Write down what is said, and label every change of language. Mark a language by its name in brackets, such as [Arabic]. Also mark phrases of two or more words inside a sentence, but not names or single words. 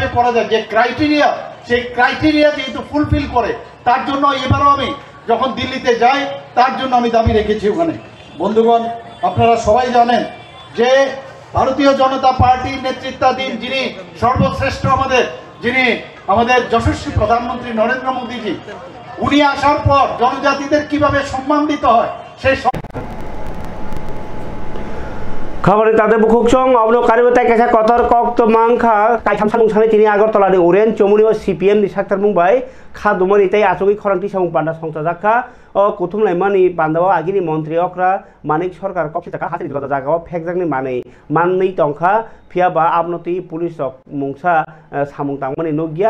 [Bangla] করা যায় যে ক্রাইটেরিয়া সেই ক্রাইটেরিয়া যেহেতু ফুলফিল করে তার জন্য এবারও আমি যখন দিল্লিতে যাই তার জন্য আমি দাবি রেখেছি ওখানে বন্ধুগণ আপনারা সবাই জানেন যে ভারতীয় জনতা পার্টির নেতৃত্বাধীন যিনি সর্বশ্রেষ্ঠ যিনি আমাদের যশস্বী প্রধানমন্ত্রী নরেন্দ্র মোদীজি উনি আসার পর জনজাতিদের কিভাবে সম্মান দিতে হয় সেই [Kok Borok] खबर ताते बुखुकसं अबनो कारिबताय कायसा कतर कक्त मांखा कायथाम सामुंसानि तिनि आगरतलानि ओरेन चमुनि CPM नि साक्तार मुंबाय खादुमनि ताय आसुगि खरांति सामुं पान्दा संसाजाखा कुथुमलाइमानि पान्दावा आगिनि मन्त्री अक्रा मानिक सरकार कक्षिताखा हासिनि गदा जागाव फेकजांनि माननै टंखा फियाबा आबनति पुलिस मुंसा सामुं तांमनि नुगिया